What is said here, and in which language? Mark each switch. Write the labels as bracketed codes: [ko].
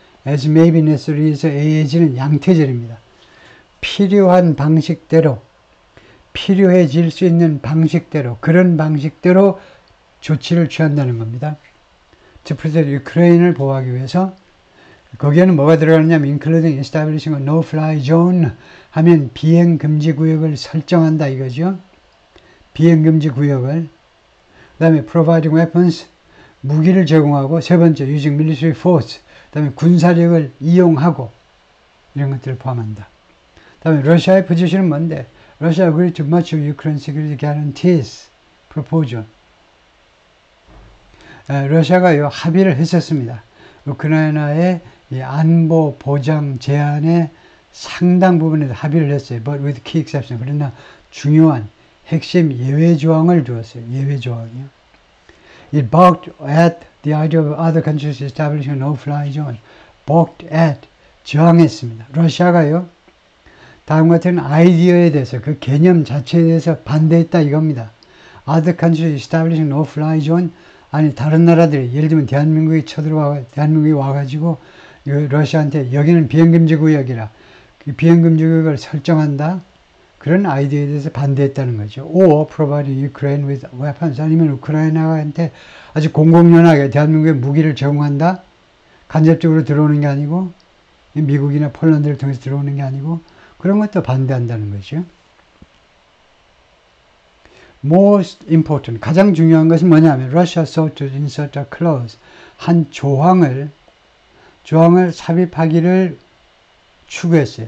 [en] As may be necessary [ko] 에서 AS는 양태절입니다. 필요한 방식대로, 필요해질 수 있는 방식대로, 그런 방식대로 조치를 취한다는 겁니다. 즉, 우크라이나를 보호하기 위해서 거기에는 뭐가 들어가느냐면 [en] including establishing a no-fly zone [ko] 하면 비행금지 구역을 설정한다 이거죠. 비행금지 구역을. 그 다음에 [en] providing weapons, [ko] 무기를 제공하고, 세 번째 [en] using military force, [ko] 그 다음에 군사력을 이용하고 이런 것들을 포함한다. 그 다음에 러시아의 포지션은 뭔데? [en] Russia agreed to much of Ukraine's security guarantees proposal. [ko] 러시아가 합의를 했었습니다. 우크라이나의 이 안보 보장 제안의 상당 부분에서 합의를 했어요. [en] But with key exception. [ko] 그러나 중요한 핵심 예외 조항을 두었어요. 예외 조항이요. [en] It balked at the idea of other countries establishing a no-fly zone. [ko] balked at, 저항했습니다. 러시아가요. 다음 같은 아이디어에 대해서, 그 개념 자체에 대해서 반대했다 이겁니다. [en] Other countries establishing no-fly zone. [ko] 아니 다른 나라들이 예를 들면 대한민국이 와가지고 러시아한테 여기는 비행금지 구역이라 그 비행금지 구역을 설정한다. 그런 아이디어에 대해서 반대했다는 거죠. [en] Or providing Ukraine with weapons. [ko] 아니면 우크라이나한테 아주 공공연하게 대한민국에 무기를 제공한다. 간접적으로 들어오는 게 아니고 미국이나 폴란드를 통해서 들어오는 게 아니고 그런 것도 반대한다는 거죠. [en] Most important, [ko] 가장 중요한 것은 뭐냐면 [en] Russia sought to insert a clause, [ko] 한 조항을 삽입하기를 추구했어요.